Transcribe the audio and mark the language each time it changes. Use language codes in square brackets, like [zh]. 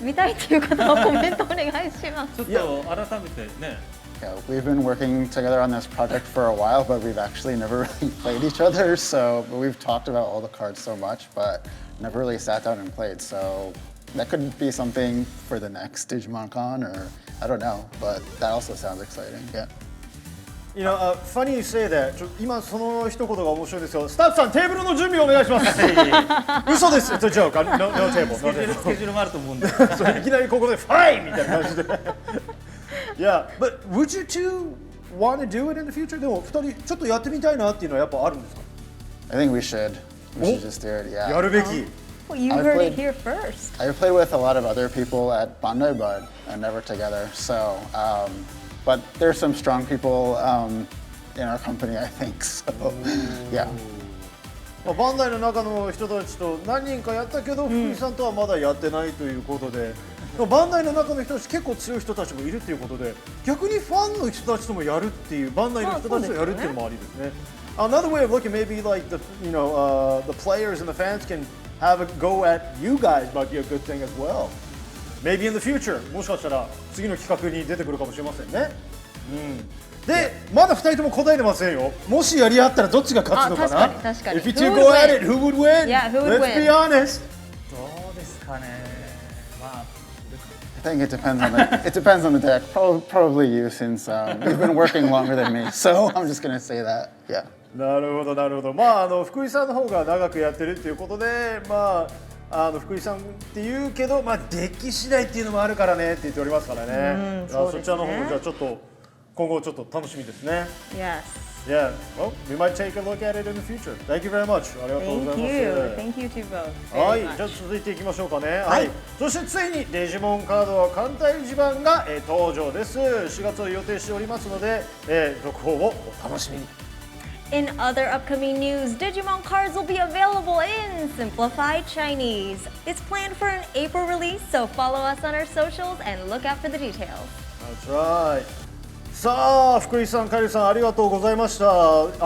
[ja] 見たいっていう方はコメントお願いします。ちょっと改めてね。 [en] Yeah, we've been working together on this project for a while, but we've actually never really played each other. So we've talked about all the cards so much, but never really sat down and played. So that could be something for the next Digimon Con, or I don't know, but that also sounds exciting. Yeah. Funny you say that. [ja] 今その一言が面白いですよ。スタッフさんテーブルの準備をお願いします。嘘です。 [en] It's a joke. No table. [ja] スケジュールもあると思うんで。いきなりここでファイみたいな感じで。 [en] Yeah, but would you two want to do it in the future? [ja] でも二人ちょっとやってみたいなっていうのはやっぱあるんですか？ [en] I think we should. We should just do it. Yeah. [ja] やるべき。 [en] Well, you heard it here first. I've played with a lot of other people at BANDAI, but never together. So, but there's some strong people in our company, I think. So, yeah. [ja] バンダイの中の人たちと何人かやったけど、福井さんとはまだやってないということで、バンダイの中の人たち結構強い人たちもいるっていうことで、逆にファンの人たちともやるっていう、バンダイの人たちとやるっていうのもありですね。 [en] Another way of looking, maybe like the the players and the fans can have a go at you guys might be a good thing as well. Maybe in the future, [ja] もしかしたら次の企画に出てくるかもしれませんね。で、まだ2人とも答えてませんよ。もしやり合ったらどっちが勝つのかな。確かに。 [en] If you two go at it, who would win? Yeah, who would Let's win? be honest. [ja] どうですかね。まあ。 [en] I think it depends on the deck. Probably you, since you've been working longer than me. So I'm just gonna say that. Yeah. [ja] なるほどなるほど。まあ福井さんの方が長くやってるっていうことで、まあ福井さんって言うけど、まあデッキ次第っていうのもあるからねって言っておりますからね。そちらの方もじゃあちょっと今後ちょっと楽しみですね。 [en] Yes. Yeah. Well, we might take a look at it in the future. Thank you very much. [ja] ありがとうございます。 [en] Thank you to both. [ja] はい。じゃあ続いていきましょうかね。はい。そしてついにデジモンカードは艦隊地盤が登場です。 4月を予定しておりますので、続報をお楽しみに。 [en] In other upcoming news, Digimon cards will be available in simplified Chinese. It's planned for an April release, so follow us on our socials and look out for the details. That's right. [ja] さあ、福井さん、カイルさん、ありがとうございました。